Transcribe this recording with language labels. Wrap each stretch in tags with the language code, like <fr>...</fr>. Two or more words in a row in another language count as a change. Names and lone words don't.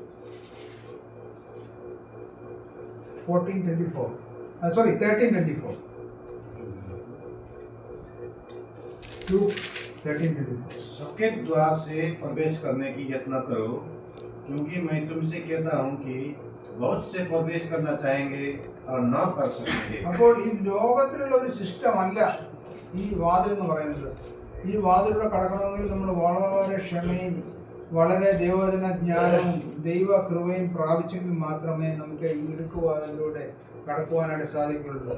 <hi>13:24 सबके द्वार से प्रवेश करने की यत्न करो, क्योंकि मैं तुमसे कहता हूँ कि बहुत से प्रवेश करना चाहेंगे और न कर सकेंगे.</hi> <ml>അപ്പോൾ ഈ ലോകത്തിലുള്ള ഒരു സിസ്റ്റം അല്ല ഈ വാതിൽ എന്ന് പറയുന്നത്. ഈ വാതിലൂടെ കടക്കണമെങ്കിൽ നമ്മൾ വളരെ ക്ഷമയും വളരെ ദൈവവചന ജ്ഞാനവും ദൈവകൃപയും പ്രാപിച്ചെങ്കിൽ മാത്രമേ നമുക്ക് ഈ ഇടുക്കുവാതിലൂടെ കടക്കുവാനായിട്ട് സാധിക്കുള്ളൂ.</ml>